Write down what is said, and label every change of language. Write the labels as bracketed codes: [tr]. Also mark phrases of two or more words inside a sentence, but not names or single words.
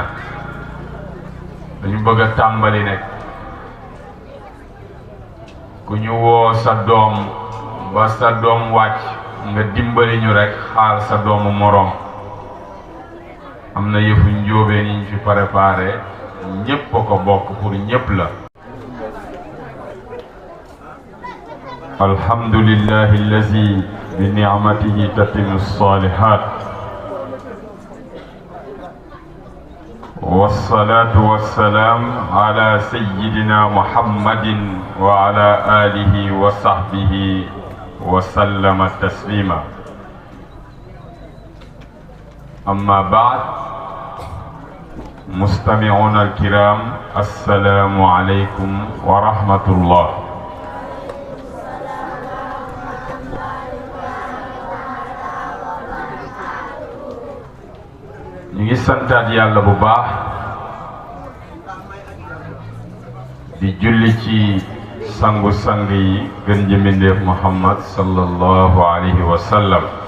[wo] dañu bëgg a tàmbali nekk ku ñu woo sa doom ba sa doom wàcc nga dimbali ñu rekk xaal sa doomu moroom. am na yëfu njóobeen yi ñu fi préparé ñépp a ko bokk pour ñépp la. [ar] الحمد لله الذي بنعمته تتم الصالحات. والصلاة والسلام على سيدنا محمد وعلى آله وصحبه وسلم تسليما. أما بعد، مستمعون الكرام، السلام عليكم ورحمة الله. [wo] ñu ngi santaat yàlla bu baax di julli ci sangu sang yi gën ji mbindéef Muhammad [ar] صلى الله عليه وسلم.